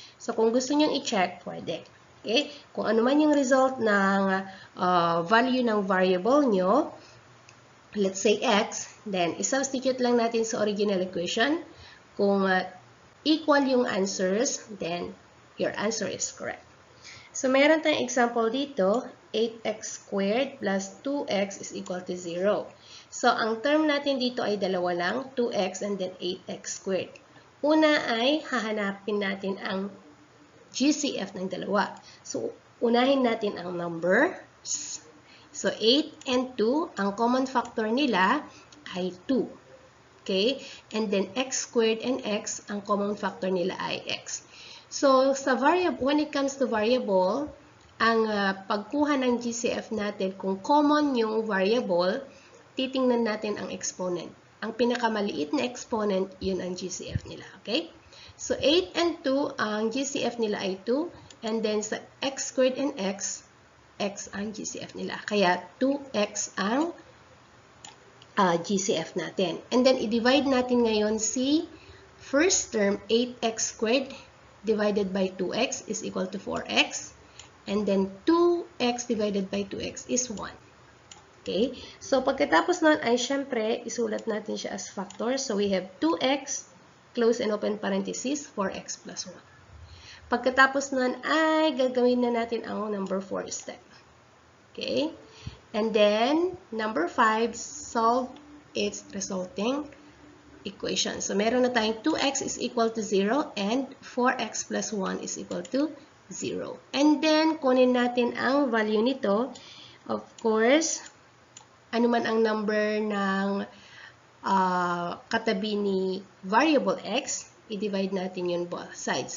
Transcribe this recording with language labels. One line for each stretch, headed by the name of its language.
Filipino: So, kung gusto nyong i-check, pwede. Okay? Kung ano man yung result ng value ng variable nyo,
English: let's say x,
Filipino: then i-substitute lang natin sa original equation. Kung
English: equal yung answers, then your answer is correct. So,
Filipino: meron tayong
English: example dito, 8x squared plus 2x is equal to 0.
Filipino: So, ang term natin dito ay dalawa lang, 2x and then 8x squared. Una ay hahanapin natin ang GCF ng dalawa. So, unahin natin ang numbers. So, 8 and 2, ang common factor nila ay 2. Okay?
English: And then x squared and x, ang common factor
Filipino: nila ay
English: x.
Filipino: So, sa variable, when it comes to variable, ang pagkuha ng GCF natin, kung common yung variable, titingnan natin ang exponent. Ang pinakamaliit na exponent, yun ang GCF nila. Okay? So, 8 and 2, ang GCF nila ay 2. And then sa x squared and x ang GCF nila. Kaya 2x ang GCF natin.
English: And then,
Filipino: i-divide natin ngayon si
English: first term, 8x squared divided by 2x is equal to 4x. And then, 2x divided by 2x is 1. Okay?
Filipino: So, pagkatapos nun ay syempre, isulat natin siya
English: as factor. So, we have 2x, close and open parenthesis, 4x plus 1.
Filipino: Pagkatapos nun ay gagawin na natin ang number 4 step.
English: Okay? And then, number 5, solve its resulting equation. So,
Filipino: meron na tayong
English: 2x is equal to 0 and 4x plus 1 is equal to 0.
Filipino: And then, kunin natin ang value nito. Of course, ano man ang number ng katabi ni variable x, i-divide natin yun
English: both sides.